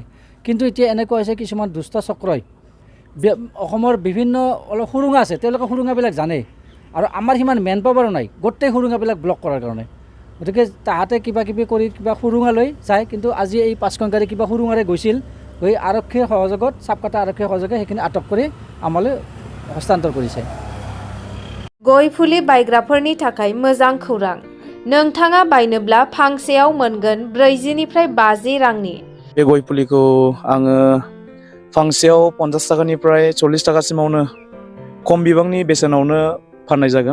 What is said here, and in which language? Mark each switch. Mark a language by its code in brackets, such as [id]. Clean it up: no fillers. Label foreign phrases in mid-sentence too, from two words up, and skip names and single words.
[as] কিন্তু এতিয়া এনেকুৱা হৈছে কিছুমান দুষ্ট চক্ৰই অসমৰ বিভিন্ন অলপ সুৰুঙা আছে, তেওঁলোকে সুৰুঙাবিলাক জানে আৰু আমাৰ সিমান [en] man powerো [as] নাই গোটেই সুৰুঙাবিলাক ব্লক কৰাৰ কাৰণে। গতিকে তাহাঁতে কিবা কিবি কৰি কিবা সুৰুঙালৈ যায়। কিন্তু আজি এই 5খন গাড়ী কিবা সুৰুঙাৰে গৈছিল, গৈ আৰক্ষীৰ সহযোগত সাপকাটা আৰক্ষীৰ সহযোগে সেইখিনি আটক কৰি আমালৈ হস্তান্তৰ কৰিছে। [brx] गय फुलि बायग्राफोरनि थाखाय मोजां खौरां। नोंथाङा बायनोब्ला फांसेयाव मोनगोन 40 निफ्राय 50 रांनि। बे गय फुलिखौ आङो फांसेयाव 50 टाकानिफ्राय 40 टाकासिमावनो खम बिबांनि बेसेनावनो फाननाय जागोन।